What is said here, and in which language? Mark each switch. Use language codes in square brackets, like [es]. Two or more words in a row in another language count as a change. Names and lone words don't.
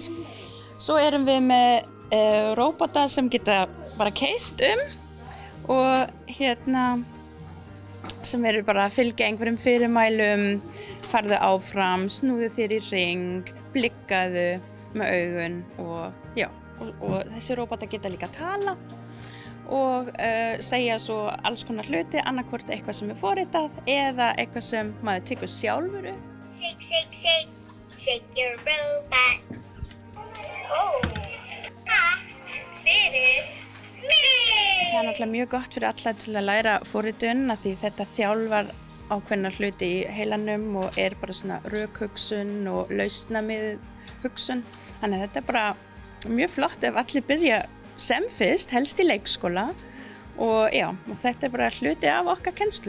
[is] Svo erum við með róbota sem geta bara keyrt og hérna sem eru bara að fylgja einhverjum fyrirmælum, farðu áfram, snúðu þér í hring, blikkaðu með augun og þessi róbota geta líka tala og segja svo alls konar hluti, annarkvort eitthvað sem er forritað eða eitthvað sem maður tekur sjálfur upp. [en] Shake, shake, shake, shake your robot. [is] Takk fyrir mig! Það er náttúrulega mjög gott fyrir alla til að læra forritun af því þetta þjálfar ákveðna hluti í heilanum og er bara svona rökhugsun og lausnamið hugsun. Þannig að þetta er bara mjög flott ef allir byrja sem fyrst, helst í leikskóla og þetta er bara hluti af okkar kennslu.